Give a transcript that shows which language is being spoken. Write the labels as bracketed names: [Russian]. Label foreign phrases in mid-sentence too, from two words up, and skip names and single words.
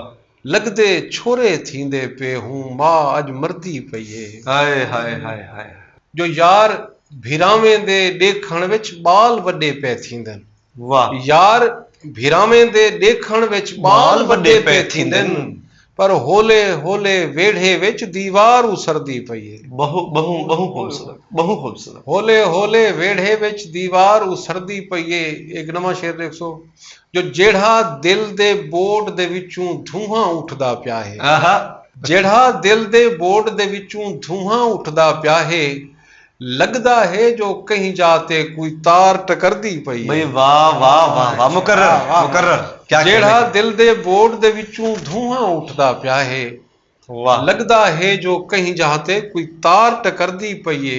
[Saraiki] لگدے چھورے تھیندے پے ہوں ماں اج مردی پئی ہے. ہائے ہائے ہائے ہائے. جو یار بھیراویں دے دیکھن وچ بال وڈے پے تھیندن. واہ. یار بھیراویں دے دیکھن وچ بال وڈے پے تھیندن. [Punjabi] ਪਰ ਹੋਲੇ ਹੋਲੇ ਵੇੜੇ ਵਿੱਚ ਦੀਵਾਰ ਉਸਰਦੀ ਪਈ ਹੈ। [Hindi] बहु खूबसूरत [Punjabi] ਹੋਲੇ ਹੋਲੇ ਵੇੜੇ ਵਿੱਚ ਦੀਵਾਰ ਉਸਰਦੀ ਪਈ ਹੈ। ਇੱਕ ਨਵਾਂ ਸ਼ੇਰ ਦੇਖੋ, ਜੋ ਜਿਹੜਾ ਦਿਲ ਦੇ ਬੋਰਡ ਦੇ ਵਿੱਚੋਂ ਧੂਆਂ ਉੱਠਦਾ ਪਿਆ ਹੈ। आहा ਜਿਹੜਾ ਦਿਲ ਦੇ ਬੋਰਡ ਦੇ ਵਿੱਚੋਂ ਧੂਆਂ ਉੱਠਦਾ ਪਿਆ ਹੈ, ਲਗਦਾ ਹੈ ਜੋ ਕਹੀਂ ਜਾਤੇ ਕੋਈ ਤਾਰ ਟਕਰਦੀ ਪਈ ਹੈ। [Hindi] भाई वाह वाह वाह वाह मुकर्रर क्या [Punjabi] ਜੇੜਾ ਦਿਲ ਦੇ ਬੋਰਡ ਦੇ ਵਿੱਚੋਂ ਧੂਆਂ ਉੱਠਦਾ ਪਿਆ ਹੈ, वाह ਲਗਦਾ ਹੈ ਜੋ ਕਹੀਂ ਜਾਤੇ ਕੋਈ ਤਾਰ ਟਕਰਦੀ ਪਈ ਹੈ।